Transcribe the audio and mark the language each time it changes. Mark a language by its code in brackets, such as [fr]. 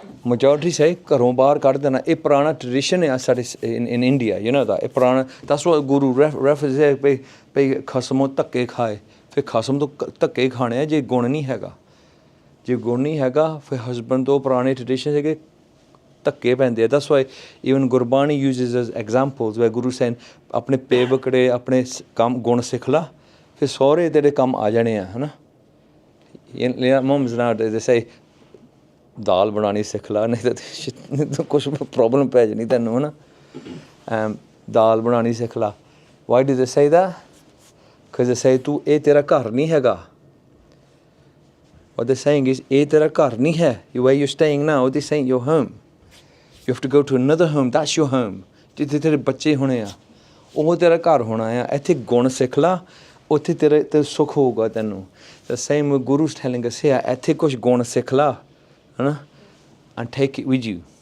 [en] Majority say [pa] ਘਰੋਂ ਬਾਹਰ ਕੱਢ ਦੇਣਾ. ਇਹ ਪੁਰਾਣਾ [en] tradition [pa] ਹੈ ਸਾਡੇ [en] in India, you know that. [pa] ਇਹ ਪੁਰਾਣਾ [en] that's what Guru references [pa] ਹੈ ਭਈ ਖਸਮੋਂ ਧੱਕੇ ਖਾਏ. ਫਿਰ ਖਸਮ ਤੋਂ ਧੱਕੇ ਖਾਣੇ ਆ ਜੇ ਗੁਣ ਨਹੀਂ ਹੈਗਾ. ਜੇ ਗੁਣ ਨਹੀਂ ਹੈਗਾ ਫਿਰ husband ਤੋਂ ਪੁਰਾਣੇ tradition ਹੈਗੇ ਧੱਕੇ ਪੈਂਦੇ ਆ. [en] That's why even Gurbani uses as examples where Guru saying [pa] ਆਪਣੇ ਪੇਵਕੜੇ ਆਪਣੇ ਕੰਮ ਗੁਣ ਸਿੱਖ ਲਾ ਫਿਰ ਸਹੁਰੇ ਤੇਰੇ ਕੰਮ ਆ ਜਾਣੇ ਆ ਹੈ ਨਾ. [en] Moms nowadays they say [pa] ਦਾਲ ਬਣਾਉਣੀ ਸਿੱਖ ਲਾ ਨਹੀਂ ਤਾਂ ਕੁਛ ਪ੍ਰੋਬਲਮ ਪੈ ਜਾਣੀ ਤੈਨੂੰ ਹੈ ਨਾ. ਦਾਲ ਬਣਾਉਣੀ ਸਿੱਖ ਲਾ. [en] Why do they say [pa] that? Because they say ਤੂੰ ਇਹ ਤੇਰਾ ਘਰ ਨਹੀਂ ਹੈਗਾ. [en] What they're saying is [pa] ਇਹ ਤੇਰਾ ਘਰ ਨਹੀਂ ਹੈ. [en] Where you're staying now, this ain't your home. You have to go to another home. That's your home. [pa] ਜਿੱਥੇ ਤੇਰੇ ਬੱਚੇ ਹੋਣੇ ਆ ਉਹ ਤੇਰਾ ਘਰ ਹੋਣਾ ਆ. ਇੱਥੇ ਗੁਣ ਸਿੱਖ ਲਾ ਉੱਥੇ ਤੇਰੇ ਸੁੱਖ ਹੋਊਗਾ ਤੈਨੂੰ. [en] The same with Guru's telling us here, [pa] ਇੱਥੇ ਕੁਛ ਗੁਣ ਸਿੱਖ ਲਾ ਹੈ ਨਾ [en] and take it with you.